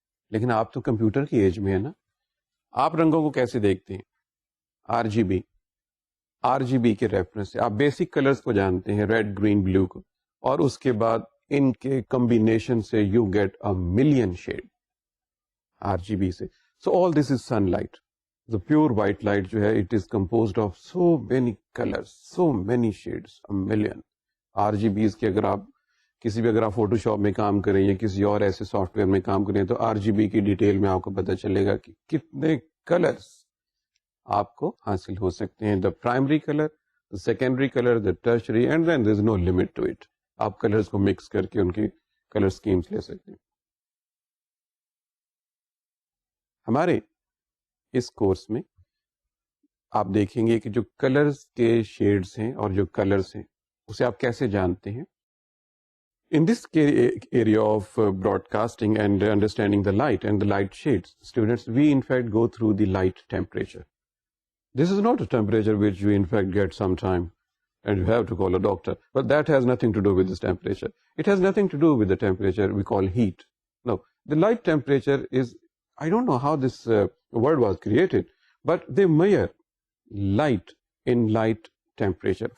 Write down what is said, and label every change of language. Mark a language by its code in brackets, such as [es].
[ur] لیکن آپ تو کمپیوٹر کی ایج میں ہے نا, آپ رنگوں کو کیسے دیکھتے ہیں؟ آر جی بی کے ریفرنس سے آپ بیسک کلرز کو جانتے ہیں, ریڈ, گرین, بلو کو, اور اس کے بعد ان کے کمبینیشن سے [en] you get a million shade [ur] R جی B سے. [en] So all this is sunlight. The pure white light جو ہے, it is composed of so many colors, so many shades, a million. [ur] RGBs کے اگر آپ کسی بھی اگر آپ فوٹو شاپ میں کام کریں یا کسی اور ایسے سافٹ ویئر میں کام کریں تو RGB کی ڈیٹیل میں آپ کو پتہ چلے گا کہ کتنے کلرز آپ کو حاصل ہو سکتے ہیں. [en] The primary color, the secondary color, the tertiary, and then there is no limit to it. [ur] آپ کلرز کو مکس کر کے ان کی کلر اسکیمز لے سکتے ہیں. ہمارے اس کورس میں آپ دیکھیں گے کہ جو کلرز کے شیڈز ہیں اور جو کلرز ہیں اسے آپ کیسے جانتے ہیں. [en] In this area of broadcasting and understanding the light and the light shades, students, we in fact go through the light temperature. This is not a temperature which you in fact get some time and you have to call a doctor, but that has nothing to do with this temperature. It has nothing to do with the temperature we call heat. No, the light temperature is, I don't know how this word was created, but they measure light in light temperature.